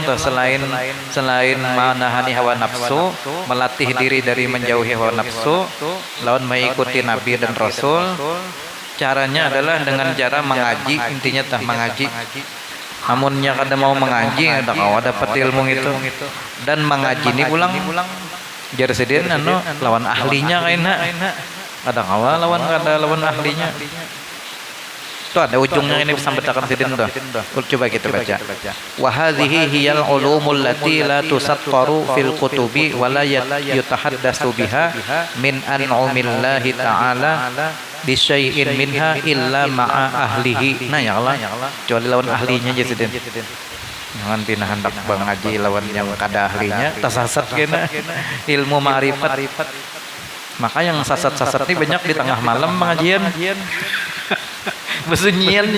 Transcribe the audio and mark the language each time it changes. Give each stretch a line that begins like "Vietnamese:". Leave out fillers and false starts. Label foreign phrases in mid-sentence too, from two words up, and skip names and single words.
Banjar: tuh selain menahani hawa nafsu melatih diri dari menjauhi hawa nafsu lawan mengikuti Nabi dan Rasul caranya adalah dengan cara mengaji intinya tah mengaji namunnya kada mau mengaji ada kawa dapat ilmu itu dan mengaji ini pulang jar sedien lawan ahlinya kaina ada kawa lawan ahlinya itu ada ujungnya ini bisa betakan sidin tuh coba kita baca
Arabic: وهذه هي العلوم التي لا تسطر في الكتب ولا يتحدث بها من أنعم الله تعالى بشيء منها إلا مع أهله
Banjar: nah ya Allah kecuali lawan ahlinya aja sidin jangan tina hendak mengaji lawan yang kada ahlinya tasasat kena ilmu ma'rifat maka yang sasat-sasat ini banyak di tengah malam pengajian besunyiannya